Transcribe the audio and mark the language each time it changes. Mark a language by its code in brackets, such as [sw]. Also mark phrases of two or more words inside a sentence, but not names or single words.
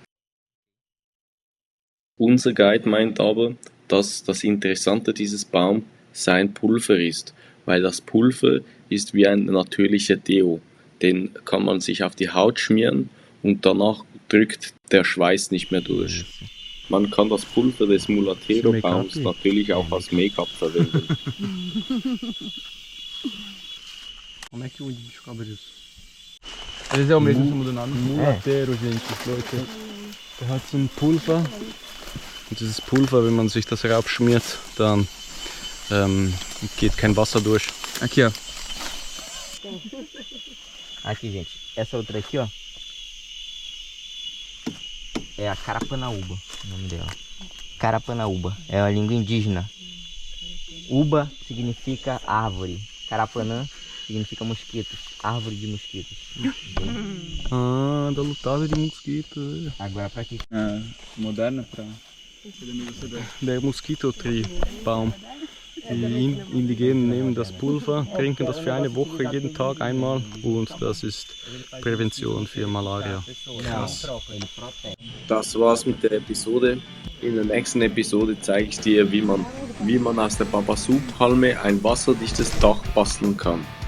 [de] Unser Guide meint aber, dass das Interessante dieses Baums sein Pulver ist, weil das Pulver ist wie ein natürlicher Deo. Den kann man sich auf die Haut schmieren und danach drückt der Schweiß nicht mehr durch. Man kann das Pulver des Mulatero-Baums natürlich auch als Make-up verwenden. [pt] Como é que o índio descobre isso? Às vezes é o mesmo, só muda o nome. Mulatero, gente, [de] Leute. Der hat so ein Pulver. Und dieses Pulver, wenn man sich das raufschmiert, dann geht kein Wasser durch. [pt] Aqui, ó. Aqui, gente. Essa outra aqui, ó. É a Carapanaúba, o nome dela. Carapanaúba. É uma língua indígena. Uba significa árvore. Carapanã significa mosquitos. Árvore de mosquitos. Ah, da lutada de mosquito. Agora pra aqui. Moderna pra... [de] Der Moskitotree-Baum. Die Indigenen nehmen das Pulver, trinken das für eine Woche jeden Tag einmal und das ist Prävention für Malaria. Krass. Das war's mit der Episode. In der nächsten Episode zeige ich dir, wie man aus der Babasu-Palme ein wasserdichtes Dach basteln kann.